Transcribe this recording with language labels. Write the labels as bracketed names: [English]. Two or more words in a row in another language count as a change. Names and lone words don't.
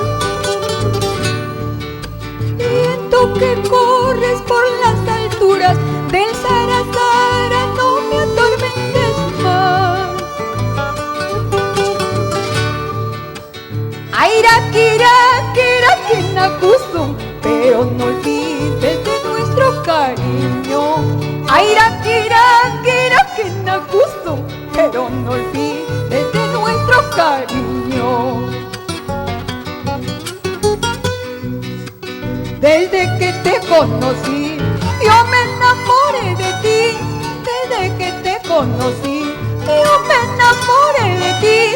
[Spanish] Viento que corres por las alturas del Sarasara, no me atormentes más. [Quechua] Aira, kira, kira, kinakusum, [Spanish] pero no olvides de nuestro cariño. [Quechua] Aira, kira, kira, kinakusum, [Spanish] pero no olvides de nuestro cariño. Desde que te conocí, yo me enamoré de ti. Desde que te conocí, yo me enamoré de ti.